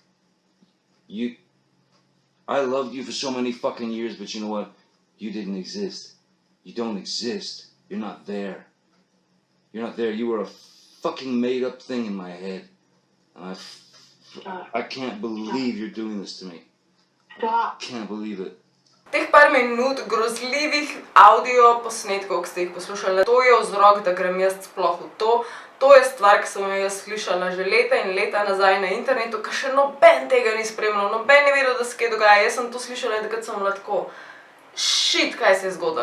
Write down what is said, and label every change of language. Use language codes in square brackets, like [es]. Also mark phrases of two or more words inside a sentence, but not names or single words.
[en] I loved you for so many fucking years, but you know what? You didn't exist. You don't exist. You're not there. You were a fucking made up thing in my head. And I can't believe you're doing this to me. I can't believe it. [sl] Teh par minut grozljivih audio posnetkov, ki ste jih poslušali, to je vzrok, da grem jaz sploh v to. To je stvar, ki sem jo jaz slišala že leta in leta nazaj na internetu, ker še noben tega ni spremljal, noben ni vedel, da se kaj dogaja. Jaz sem to slišala, takrat sem bila tako, shit, kaj se je zgodilo?